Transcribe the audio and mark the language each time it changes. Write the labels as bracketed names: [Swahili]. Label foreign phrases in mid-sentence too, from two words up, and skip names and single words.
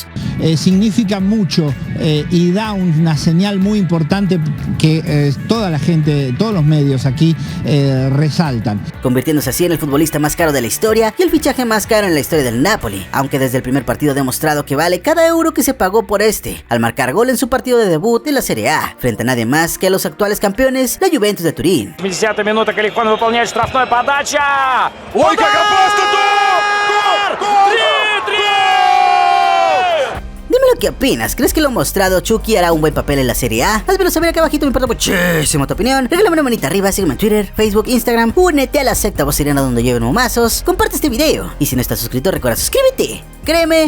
[Spanish] Significa mucho y da una señal muy importante que toda la gente, todos los medios aquí resaltan. Convirtiéndose así en el futbolista más caro de la historia y el fichaje más caro en la historia del Napoli, aunque desde el primer partido ha demostrado que vale cada euro que se pagó por este, al marcar gol en su partido de debut en la Serie A, frente a nadie más que a los actuales campeones, la Juventus de Turín. [Russian] 50 [Spanish] minuta que [Russian] Лихван выполняет штрафной, подача! ¡Ой, как опасно! [Spanish] ¡Gol! Dímelo qué opinas, ¿crees que lo mostrado Chucky hará un buen papel en la Serie A? Házmelo saber acá abajito, me importa muchísimo tu opinión. Regálame una manita arriba, sígueme en Twitter, Facebook, Instagram, únete a la secta vocirena donde lleven momazos, comparte este video y si no estás suscrito recuerda suscríbete.